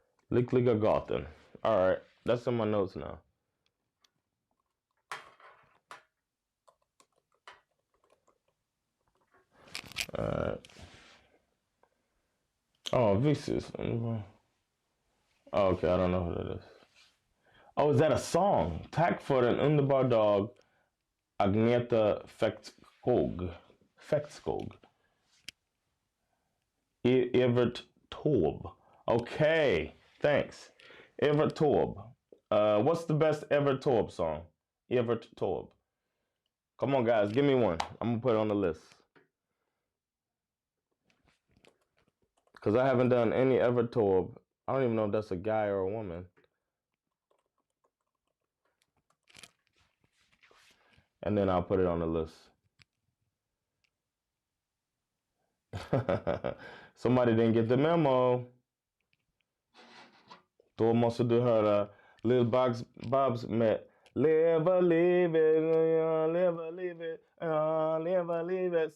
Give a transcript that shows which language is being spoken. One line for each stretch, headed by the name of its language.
English: Lyckliga Gatan. All right, that's in my notes now. All right. Oh, Vixis. Oh, okay, I don't know who that is. Oh, is that a song?
Swedish: Tack för en underbar dag, Agneta Fäktskog.
English: Evert Taube. Okay, thanks. Evert Taube. What's the best Evert Taube song? Evert Taube. Come on, guys, give me one. I'm gonna put it on the list. Because I haven't done any Evert Taube. I don't even know if that's a guy or a woman. And then I'll put it on the list. Somebody didn't get the memo.
Swedish: Då måste du höra Lil Bob's med Leva livet, leva livet, leva livet.